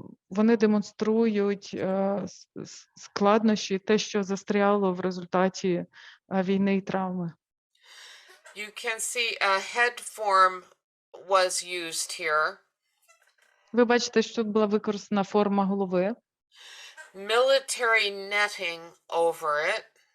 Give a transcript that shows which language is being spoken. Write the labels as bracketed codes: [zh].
[uk] Вони демонструють складнощі, те, що застряло в результаті війни і травми. [en] You can see a head form was used here. [uk] Ви бачите, що тут була використана форма голови. [en] Military netting over it.